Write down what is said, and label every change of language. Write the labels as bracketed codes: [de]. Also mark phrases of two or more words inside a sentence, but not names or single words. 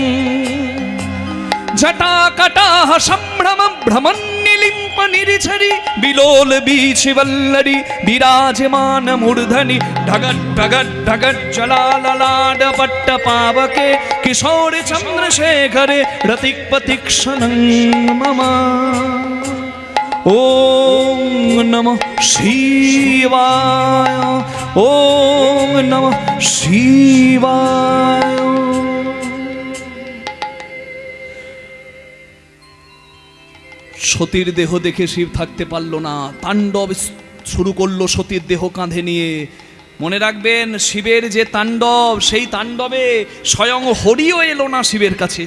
[sa] জটাকটাহ সম্ভ্রম ভ্রমন্নিলিম্প নিরিঝরি বিলোল বীচিবল্লরি বিরাজমান মূর্ধনি ঢগট ঢগট ঢগট জলাললাড পট্ট পাবকে কিশোর চন্দ্রশেখরে রতিক প্রতীক্ষণং মম। ওম নমঃ শিবায়, ওম নমঃ শিবায়। [bn] সতীর দেহ দেখে শিব থাকতে পারল না, তাণ্ডব শুরু করলো সতীর দেহ কাঁধে নিয়ে। মনে রাখবেন, শিবের যে তাণ্ডব, সেই তাণ্ডবে স্বয়ং হরিও এলো না শিবের কাছে।